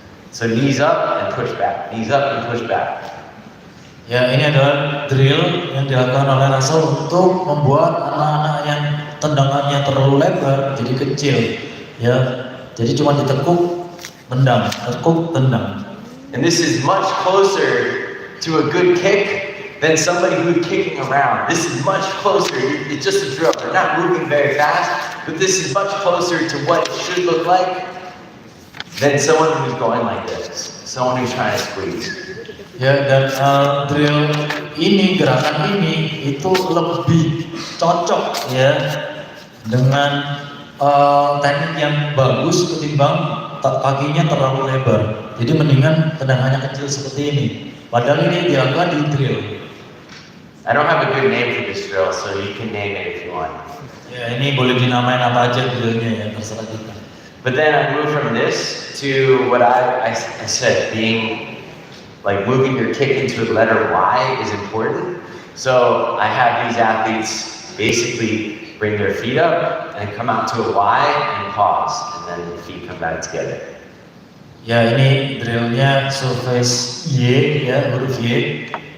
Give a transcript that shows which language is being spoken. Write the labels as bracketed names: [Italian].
[English] So knees up and push back, knees up and push back. [Indonesian] Ya ini adalah drill yang dilakukan oleh Russell untuk membuat anak-anak yang tendangannya terlalu lebar jadi kecil. Ya, jadi cuma ditekuk, tendang, tekuk, tendang. [English] And this is much closer to a good kick than somebody who's kicking around. This is much closer. It's just a drill. They're not moving very fast, but this is much closer to what it should look like than someone who's going like this, someone who's trying to squeeze. [Indonesian] Ya, dan drill ini, gerakan ini itu lebih cocok ya dengan teknik yang bagus ketimbang kakinya terlalu lebar. Jadi mendingan tendangannya kecil seperti ini. Padahal ini dilakukan di drill. [English] I don't have a good name for this drill, so you can name it if you want. [Indonesian] Ya ini boleh dinamain apa aja drillnya ya, terserah kita. [English] But then I moved from this to what I said, being like moving your kick into the letter Y is important. So I have these athletes basically bring their feet up and come out to a Y and pause, and then the feet come back together. [Indonesian] Ya ini drillnya surface Y ya, huruf Y.